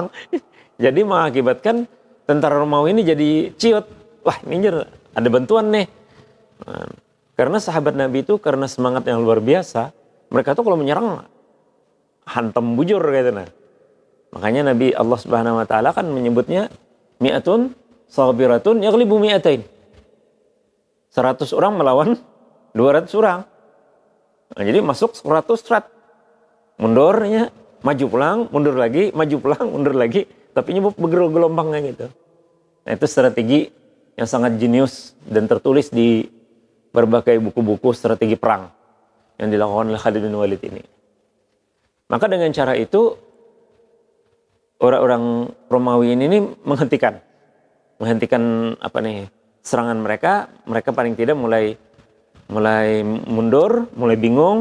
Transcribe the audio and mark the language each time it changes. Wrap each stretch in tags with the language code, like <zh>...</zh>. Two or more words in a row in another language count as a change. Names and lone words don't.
<id>Jadi mengakibatkan tentara Romawi ini jadi ciut. Wah, ini ada bantuan nih. Nah, karena sahabat Nabi itu karena semangat yang luar biasa, mereka tuh kalau menyerang hantam bujur gitu nah. Makanya Nabi Allah</id> <ar>Subhanahu wa taala</ar> <id>kan menyebutnya</id> <ar>mi'atun sabiratun yaghlibu mi'atain.</ar> <id>100 orang melawan 200 orang. Nah, jadi masuk 100 strat. Mundurnya, maju pulang, mundur lagi, maju pulang, mundur lagi. Tapi bergelombangnya gitu. Nah, itu strategi yang sangat jenius dan tertulis di berbagai buku-buku strategi perang yang dilakukan oleh Khalid bin Walid ini. Maka dengan cara itu orang-orang Romawi ini menghentikan serangan mereka paling tidak mulai mundur, mulai bingung.</id>